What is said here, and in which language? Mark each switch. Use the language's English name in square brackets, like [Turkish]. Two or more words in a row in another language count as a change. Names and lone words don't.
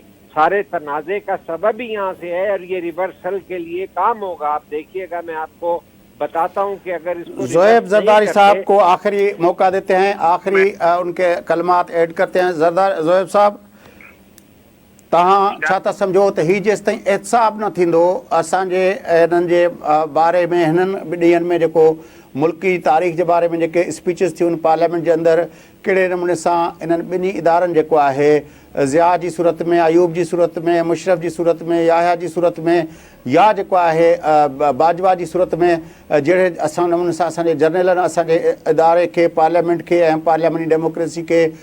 [Urdu] سارے تنازع کا سبب ہی یہاں سے ہے, اور یہ ریورسل کے لیے کام ہوگا. آپ دیکھیے گا, میں آپ کو بتاتا ہوں کہ اگر اس کو زویب زرداری صاحب کو آخری موقع دیتے ہیں, آخری ان کے کلمات ایڈ کرتے ہیں. زویب صاحب. [Sindhi] तव्हां छा था सम्झो त हीअ जेसि ताईं एहतसाब न थींदो असांजे हिननि जे बारे में हिननि ॾींहंनि में जेको मुल्की तारीख़ जे बारे में जेके स्पीचिस थियूं पार्लियामेंट जे अंदरि कहिड़े नमूने सां इन्हनि ॿिन्ही इदारनि जेको आहे ज़िया जी सूरत में, अयूब जी सूरत में, मुशरफ जी सूरत में, याहिया जी सूरत में, या जेको आहे बाजवा जी सूरत में, जहिड़े असां नमूने सां असांजे जर्नलनि असांजे इदारे खे, पार्लियामेंट खे ऐं [English] parliamentary democracy [Sindhi] खे